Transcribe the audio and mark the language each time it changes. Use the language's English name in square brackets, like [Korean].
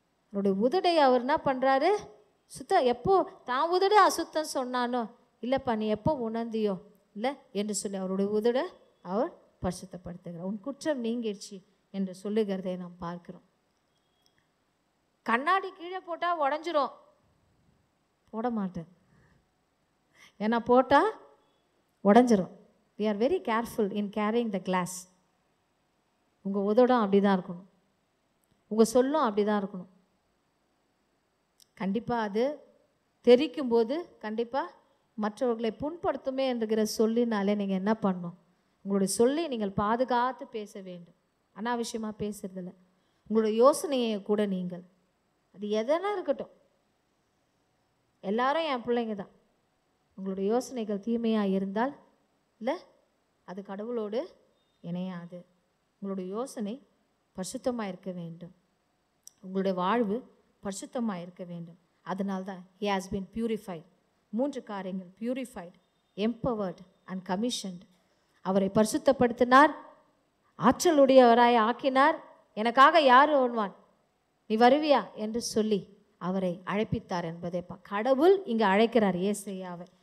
[Tamil] அவருடைய உதடை அவர் என்ன பண்ணுறாரு, எப்போ தான் உதட அசுத்தம் சொன்னானோ, இல்லைப்பா நீ எப்போ உணர்ந்தியோ இல்லை என்று சொல்லி அவருடைய உதட அவர் பரிசுத்தப்படுத்துகிறார். உன் குற்றம் நீங்கிடுச்சு என்று சொல்லுகிறதை நாம் பார்க்கிறோம். கண்ணாடி கீழே போட்டால் உடஞ்சிரும், போட மாட்டேன், ஏன்னா போட்டால் உடஞ்சிரும். [English] we are very careful in carrying the glass. [Tamil] உங்கள் உதடும் அப்படி தான் இருக்கணும், உங்கள் சொல்லும் அப்படி தான் இருக்கணும். கண்டிப்பாக அது தெரிக்கும்போது கண்டிப்பாக மற்றவர்களை புண்படுத்துமே என்கிற சொல்லினாலே நீங்கள் என்ன பண்ணணும், உங்களுடைய சொல்லி நீங்கள் பாதுகாத்து பேச வேண்டும். அனாவசியமாக பேசுறதில்ல, உங்களுடைய யோசனையை கூட நீங்கள், அது எதனா இருக்கட்டும், எல்லாரும் என் பிள்ளைங்க தான், உங்களுடைய யோசனைகள் தீமையாக இருந்தால் இல்லை அது கடவுளோடு இணையாது. உங்களுடைய யோசனை பரிசுத்தமாக இருக்க வேண்டும், உங்களுடைய வாழ்வு பரிசுத்தமாக இருக்க வேண்டும். அதனால்தான் [English] he has been purified. 3 காரியங்கள், purified, empowered and commissioned. [Tamil] அவரை பரிசுத்தப்படுத்தினார், ஆற்றலுடையவராய் ஆக்கினார். எனக்காக யார் வருவான், நீ வருவியா என்று சொல்லி அவரை அழைப்பித்தார் என்பதை கடவுள் இங்கே அழைக்கிறார் ஏசாயாவை.